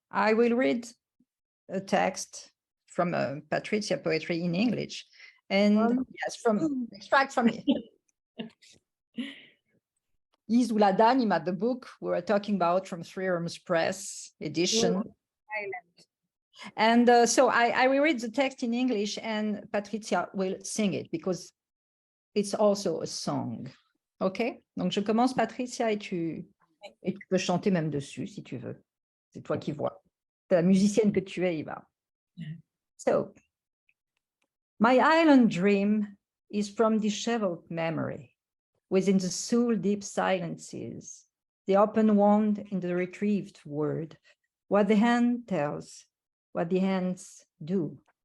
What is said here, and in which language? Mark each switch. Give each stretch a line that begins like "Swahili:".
English: I will read a text from Patrizia poetry in English, and yes, from extract from Isula d'Anima, the book we were talking about from Three Rooms Press edition. And so I will read the text in English, and Patrizia will sing it because it's also a song. OK?
French: Donc, je commence, Patrizia, et tu peux chanter même dessus, si tu veux. C'est toi qui vois. C'est la musicienne que tu es, Iva.
English: So, my island dream is from disheveled memory, within the soul deep silences, the open wound in the retrieved word, what the hand tells, what the hands do.